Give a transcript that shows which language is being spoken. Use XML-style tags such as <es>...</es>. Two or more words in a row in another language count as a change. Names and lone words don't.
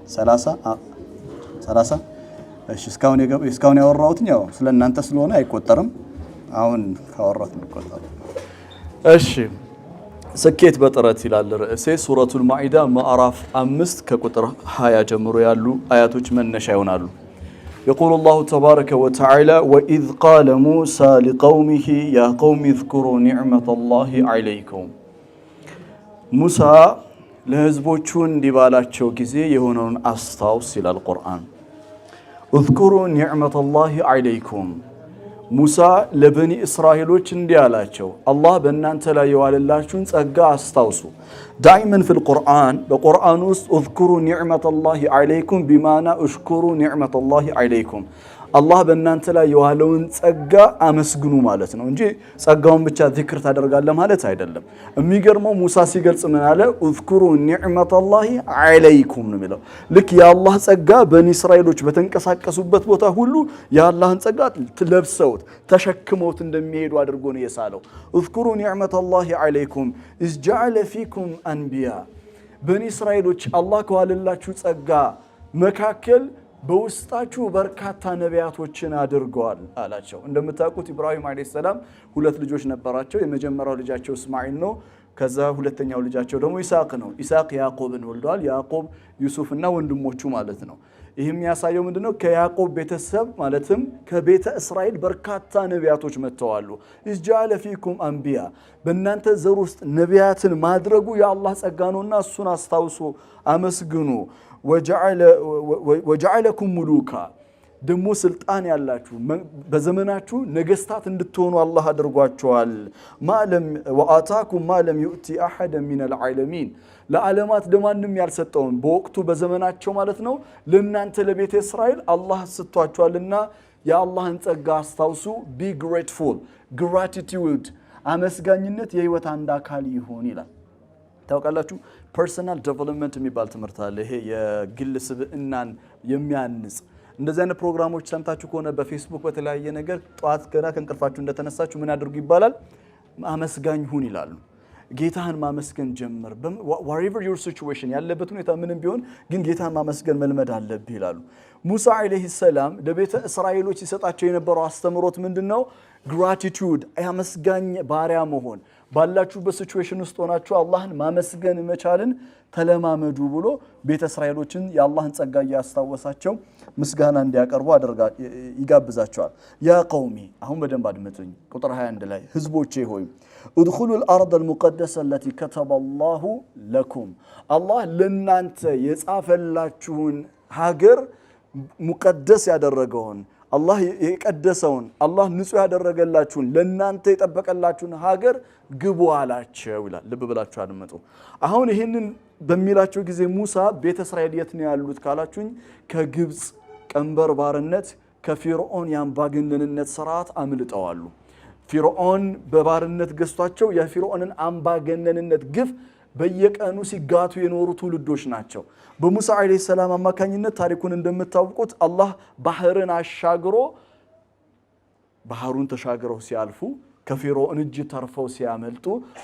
<am>30 እሺ እስካሁን ያወራሁት ነው ስለናንተ ስለሆነ አይቆጠርም አሁን ካወራሁት ነው ቆጠረው እሺ ስኬት በጥረት ይላል ርዕሴ ሱረቱል ማኢዳ ማዕራፍ 5 ከቁጥር 20 ጀምሮ ያሉ አያቶች መነሻ ይሆናሉ</am> <ar>يقول الله تبارك وتعالى وإذ قال موسى لقومه يا قوم اذكروا نعمة الله عليكم موسى</ar> <am>ለህዝቦቹ እንዲባላቸው ጊዜ የሆነውን አስታውስ ይላል ቁርአን</am> <ar>اذكروا نعمة الله عليكم</ar> <am>ሙሳ ለበኒ እስራኤሎች እንዲያላቸው አላህ በእናንተ ላይ የዋለላችሁን ጸጋ አስታውሱ ዳይመን</am> <ar>في القرآن</ar> <am>በቁርአን ውስጥ</am> <ar>اذكروا نعمة الله عليكم بمعنى اشكروا نعمة الله عليكم</ar> <am>አላህ በእናንተ ላይ የዋለውን ጸጋ አመስግኑ ማለት ነው እንጂ ጸጋውን ብቻ ዚክር ታደርጋለህ ማለት አይደለም የሚገርመው ሙሳ ሲገልጽ ምን አለ</am> <ar>اذكروا نعمة الله عليكم</ar> <am>ነው የሚለው ልክ የአላህ ጸጋ በኒ እስራኤሎች በተንቀሳቀሱበት ቦታ ሁሉ የአላህን ጸጋ ለብሰውት ተሸክመውት እንደሚሄዱ አድርጎ ነው የሳለው</am> <ar>اذكروا نعمة الله عليكم إذ جعل فيكم أنبياء</ar> <am>በኒ እስራኤሎች አላህ ከዋለላችሁ ጸጋ መካከል በውስጣችሁ በርካታ ነቢያቶችን አድርገዋል አላቸው እንደምታውቁት</am> <ar>إبراهيم عليه السلام</ar> <am>ሁለት ልጆች ነበራቸው የመጀመሪያው ልጃቸው እስማኤል ነው ከዛ ሁለተኛው ልጃቸው ደግሞ ኢሳቅ ነው ኢሳቅ ያዕቆብን ወልዷል ያዕቆብ ዩሱፍና ወንድሞቹ ማለት ነው ይህም ያሳየው ምንድነው ከያዕቆብ ቤተሰብ ማለትም ከቤተ እስራኤል በርካታ ነቢያቶች መጥተዋል</am> <ar>اذجعل فيكم أنبياء</ar> <am>በእናንተ ዘር ውስጥ ነቢያትን ማድረጉ የአላህ ጸጋ ነውና እሱን አስታውሱ አመስግኑ</am> <ar>وجعلكم ملوكا</ar> <am>ደሞ ስልጣን ያላችሁ በዘመናችሁ ነገስታት እንድትሆኑ አላህ አድርጓቸዋል</am> <ar>ما لم وآتاكم ما لم يؤتي احد من العالمين</ar> <am>ለዓለማት ደማንም ያልሰጠውን በወቅቱ በዘመናቸው ማለት ነው ለእናንተ ለቤተ እስራኤል አላህ ሰጥቷቸዋልና የአላህን ጸጋ አስታውሱ</am> <en>be grateful gratitude</en> <am>አመስጋኝነት የህይወት አንድ አካል ይሁን ይላል ታውቃላችሁ</am> <en>personal development</en> <am>የሚባል ትምህርት አለ ይሄ የግል ስብዕናን የሚያንጽ እንደዚህ አይነት ፕሮግራሞች ሰምታችሁ ከሆነ በፌስቡክ በተለያየ ነገር ጧት ገና ከንቅልፋችሁ እንደተነሳችሁ ምን አድርጉ ይባላል አመስጋኝ ሁን ይላሉ ጌታህን ማመስገን ጀምር</am> <en>whatever your situation</en> <am>ያለበት ሁኔታ ምንም ቢሆን ግን ጌታህን ማመስገን መልመድ አለብህ ይላሉ ሙሳ</am> <ar>عليه السلام</ar> <am>ለቤተ እስራኤሎች ይሰጣቸው የነበረው አስተምሮት ምንድነው gratitude አመስጋኝ ባሪያ መሆን ባላችሁበት ሲቹዌሽን ውስጥ ሆናችሁ አላህን ማመስገን መቻልን ተለማመዱ ብሎ ቤተ እስራኤሎችን የአላህን ጸጋ ያስታወሳቸው ምስጋና እንዲያቀርቡ ይጋብዛቸዋል</am> <ar>يا قومي</ar> <am>አሁን በደንብ አድምጡኝ ቁጥር 21 ላይ ህዝቦቼ ሆይ</am> <ar>ادخلوا الارض المقدسه التي كتب الله لكم</ar> <am>الله ለናንተ የጻፈላችሁን ሀገር ሙቀደስ ያደረገውን አላህ የቀደሰውን አላህ ንጹህ ያደረገላችሁን ለናንተ የጠበቀላችሁን ሀገር ግቡ አላቸው ይላል ልብ ብላችሁ አድምጡ አሁን ይሄንን በሚላቸው ጊዜ ሙሳ ቤተ እስራኤል የት ነው ያሉት ካላችሁኝ ከግብጽ ቀንበር ባርነት ከፊርዖን ያምባገነንነት ስርዓት አምልጠዋሉ ፊርዖን በባርነት ገዝቷቸው የፊርዖንን አምባገነንነት ግፍ በየቀኑ ሲጋቱ የኖሩ ትውልዶች ናቸው በሙሳ</am> <ar>عليه السلام</ar> <am>አማካኝነት ታሪኩን እንደምታውቁት አላህ ባህርን አሻግሮ ባህሩን ተሻግረው ሲያልፉ ከፊርዖን እጅ ተርፈው ሲያመልጡ</am>